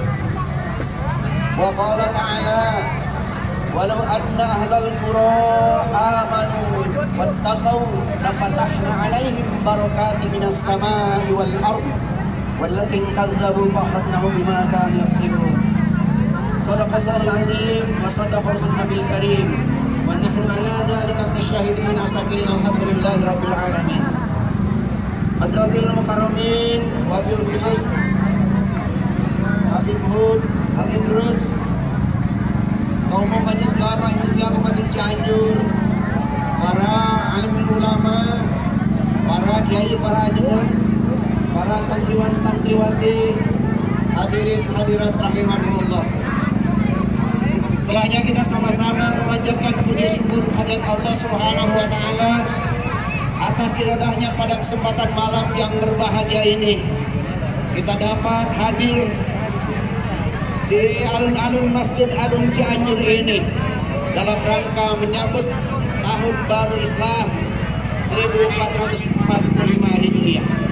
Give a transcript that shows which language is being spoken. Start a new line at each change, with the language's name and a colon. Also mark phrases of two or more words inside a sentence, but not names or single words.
Arabic: وقال تعالى ولو أن أهل القرى آمنوا واتقوا لفتحنا عليهم بركات من السماء والأرض ولكن كذبوا فأخذناهم بما كانوا يكسبون. صدق الله العظيم وصدق رسول النبي الكريم ونحن على ذلك من الشاهدين والشاكرين الحمد لله رب العالمين. حضرة المكرمين، وبالخصوص
Indonesian: Habib Hud Al-Idrus, kaum majelis ulama Indonesia Kabupaten Cianjur, para alim ulama, para kiai, para ajudan, para santriwan santriwati, hadirin hadirat rahimakumullah. Setelahnya kita sama-sama memanjatkan puji syukur kehadirat Allah
Arabic: سبحانه وتعالى
Indonesian: atas iradahnya pada kesempatan malam yang berbahagia ini. Kita dapat hadir di alun-alun Masjid Agung Cianjur ini dalam rangka menyambut Tahun Baru Islam 1445 Hijriah.